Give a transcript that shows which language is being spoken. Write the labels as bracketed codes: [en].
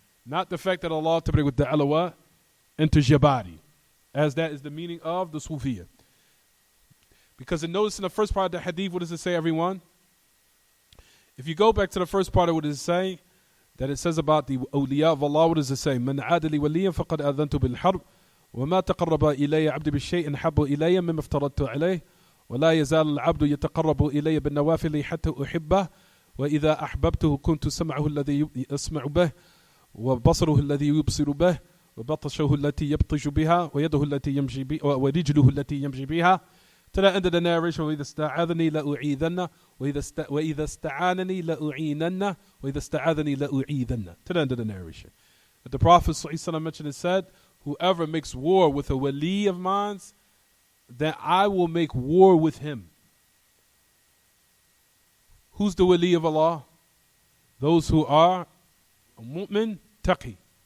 [en] Not the fact that Allah Ta'ala enters your body. As that is the meaning of the Sufiya. Because notice in the first part of the hadith, what does it say, everyone? If you go back to the first part of what does it say, that it says about the awliya of Allah, what does it say? [ar] من عاد لي وليا فقد آذنت بالحرب وما تقرب إلي عبدي بالشيء أحب إلي مما افترضت عليه ولا يزال العبد يتقرب إلي بالنوافل حتى أحبه وإذا أحببته كنت سمعه الذي يسمع به وبصره الذي يبصر به وبطشه التي يبطش بها ويده التي يمشي بها ورجله التي يمشي بها. [en] To the end of the narration, [ar] وَإِذَا اسْتَعَاذَنِي لَأُعِيذَنَّ وَإِذَا اسْتَعَانَنِي لَأُعِينَنَّ وَإِذَا اسْتَعَاذَنِي لَأُعِيذَنَّ. [en] To the end of the narration. But the Prophet ﷺ mentioned and said, whoever makes war with a wali of mine, then I will make war with him. Who's the wali of Allah? Those who are a mu'min taqi.